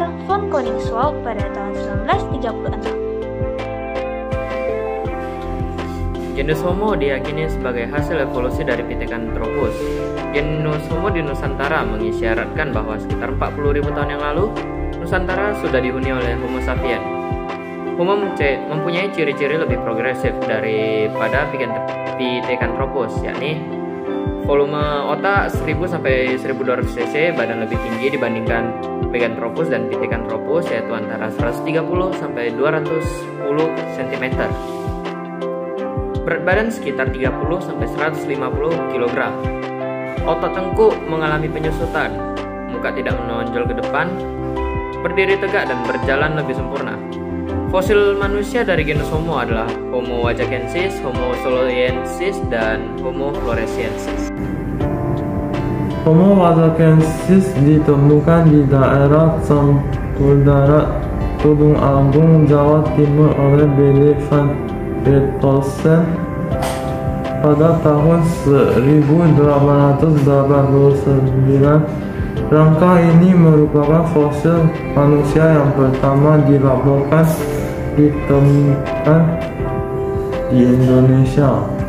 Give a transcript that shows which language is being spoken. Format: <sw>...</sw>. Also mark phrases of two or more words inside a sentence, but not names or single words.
<id>von Koningsveld pada tahun 1936. Genus Homo diyakini sebagai hasil evolusi dari Pithecanthropus. Genus Homo di Nusantara mengisyaratkan bahwa sekitar 40.000 tahun yang lalu, Nusantara sudah dihuni oleh Homo sapiens. Homo mempunyai ciri-ciri lebih progresif daripada Pithecanthropus, yakni volume otak 1000 sampai 1200 cc, badan lebih tinggi dibandingkan Meganthropus dan Pithecanthropus, yaitu antara 130 sampai 210 cm. Berat badan sekitar 30 sampai 150 kg. Otot tengkuk mengalami penyusutan, muka tidak menonjol ke depan, berdiri tegak dan berjalan lebih sempurna. Fosil manusia dari genus Homo adalah Homo wajakensis, Homo soloensis, dan Homo floresiensis. Homo wajakensis ditemukan di daerah Sangkudarat, Tulung Agung, Jawa Timur oleh B.D. van Beethoven pada tahun 1889. Rangka ini merupakan fosil manusia yang pertama dilaporkan ditemukan di Indonesia.</id>